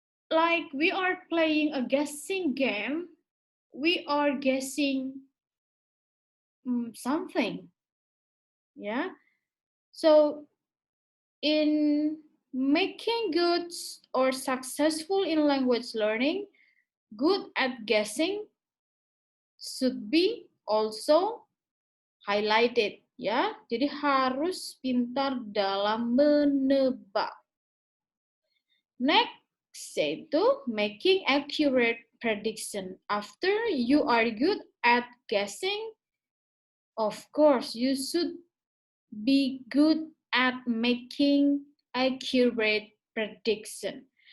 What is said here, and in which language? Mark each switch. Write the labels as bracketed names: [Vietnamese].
[English] Like we are playing a guessing game, we are guessing something. Yeah. So in Making good or successful in language learning, good at guessing should be also highlighted ya. [Indonesian] Jadi harus pintar dalam menebak. [English] Next yaitu making accurate prediction. After you are good at guessing, of course you should be good at making accurate prediction.